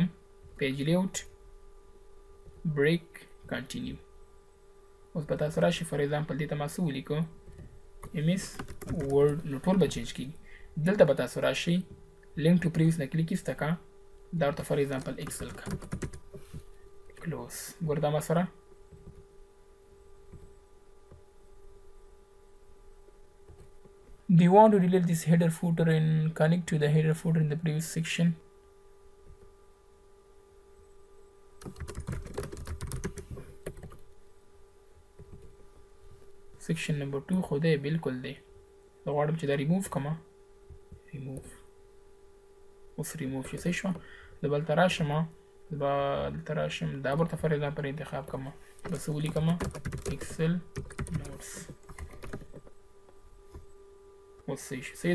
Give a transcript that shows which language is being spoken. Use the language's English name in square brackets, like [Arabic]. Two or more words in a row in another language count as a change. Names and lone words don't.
[English] page layout break continue. [Pashto] اوس به تاسو راشئ [English] for example [Pashto] دې ته ما څه ولیکو MS Word. نو ټول به چینج کېږي. دلته به تاسو راشئ [English] link to previous [Pashto] نه کلیک ایسته کا. دا ورته [English] for example [Pashto] ایکسل کا. [English] کلوز. [Pashto] ګوره دا ما سره [English] Do you want to delete this header footer and connect to the header footer in the previous section? Section number [Pashto] 2 خو دی بالکل دی. زه غواړم چې دا ریموو کړم. ریموو. اوس ریموو شي. صحیح شو؟ زه بلته راشم دا ورته [English] for example [Pashto] انتخاب کړم. به څه ولیکم ایکسل نوټس. اوس صحیح شو. صحیح ده.